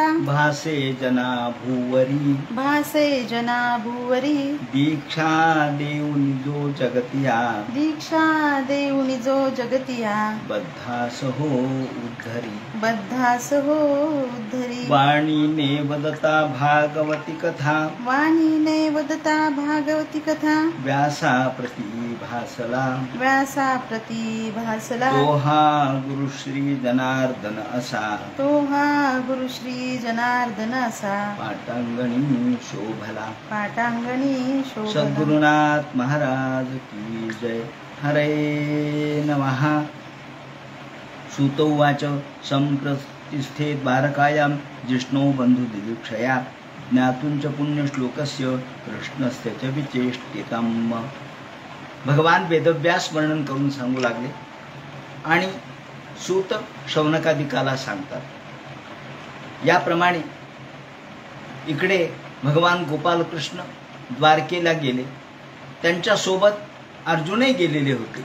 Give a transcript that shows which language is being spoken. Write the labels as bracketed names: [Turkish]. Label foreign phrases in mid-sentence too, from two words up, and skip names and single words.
[Marathi] भासे जना भूवरी, भासे जना भूवरी, दीक्षा देऊन जो जगतिया, दीक्षा देऊन जो जगतिया, बद्धास हो उद्धरी, बद्धास हो उद्धरी, वाणीने वदता भागवती कथा, वाणीने वदता भागवती कथा, व्यासा प्रति भासला, व्यासा प्रति भासला, तो हा गुरु श्री जनार्दन असा, तो हा गुरु श्री जनार्दन असा, पाटांगणी शोभला, पाटांगणी शोभला। [Hindi] सद्गुरुनाथ महाराज की जय। [Sanskrit] हरे नमः। सूतोवाच संप्रतिष्ठे द्वारकायां जिष्णो बंधु दिदीक्षया, ज्ञातुं च पुण्यश्लोकस्य कृष्णस्य च विचेष्टितम्। [Marathi] भगवान वेदव्यास वर्णन करून सांगू लागले आणि सूत शौनकादिकाला सांगतात। याप्रमाणे इकडे भगवान गोपालकृष्ण द्वारकेला गेले, त्यांच्या सोबत अर्जुनही गेलेले होते।